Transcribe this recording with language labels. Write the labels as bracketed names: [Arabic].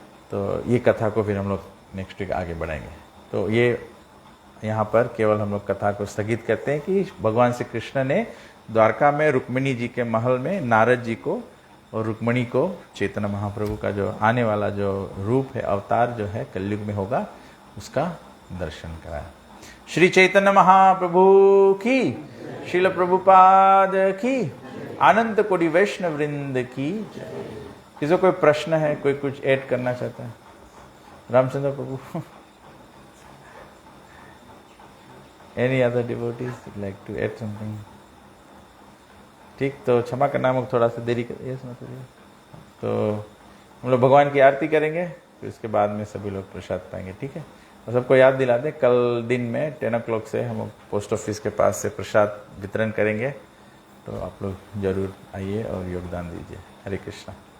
[Hindi] तो ये कथा को फिर हम लोग नेक्स्ट वीक आगे बढ़ाएंगे। तो ये यहाँ पर केवल हम लोग कथा को स्थगित करते हैं कि भगवान श्री कृष्ण ने द्वारका में रुक्मिणी जी के महल में नारद जी को और रुक्मिणी को चैतन्य महाप्रभु का जो आने वाला जो रूप है, अवतार जो है कलयुग में होगा, उसका दर्शन कराया। श्री चैतन्य महाप्रभु की, श्रील प्रभुपाद की, आनंद कोटि वैष्णव वृंद की। किसी को कोई प्रश्न है, कोई कुछ ऐड करना चाहता है? रामचंद्र प्रभु। [English] Any other devotees would like to add something? [Hindi] ठीक, तो क्षमा करना हम थोड़ा सा देरी कर, yes, तो हम लोग भगवान की आरती करेंगे, फिर उसके बाद में सभी लोग प्रसाद पाएंगे, ठीक है। और सबको याद दिला दें, कल दिन में 10 o'clock से हम पोस्ट ऑफिस के पास से प्रसाद वितरण करेंगे, तो आप लोग जरूर आइए और योगदान दीजिए। हरे कृष्णा।